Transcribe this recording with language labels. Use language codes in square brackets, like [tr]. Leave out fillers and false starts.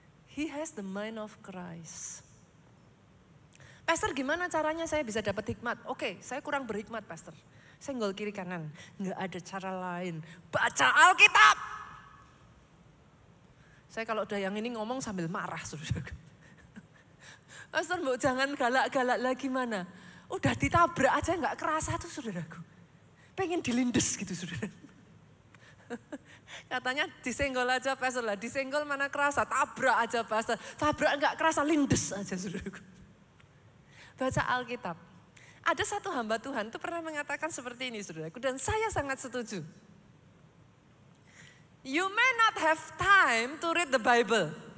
[en] He has the mind of Christ. [id] Pastor gimana caranya saya bisa dapat hikmat? Oke, saya kurang berhikmat Pastor. Senggol kiri kanan, nggak ada cara lain. Baca Alkitab. Saya kalau udah yang ini ngomong sambil marah saudara. Pastor mbok jangan galak-galak lagi mana? Udah ditabrak aja nggak kerasa tuh saudaraku. Pengen dilindes gitu saudara. Katanya disenggol aja Pastor lah, disenggol mana kerasa, tabrak aja Pastor. Tabrak enggak kerasa, lindes aja saudaraku. Baca Alkitab. Ada satu hamba Tuhan itu pernah mengatakan seperti ini saudaraku dan saya sangat setuju. [en] You may not have time to read the Bible.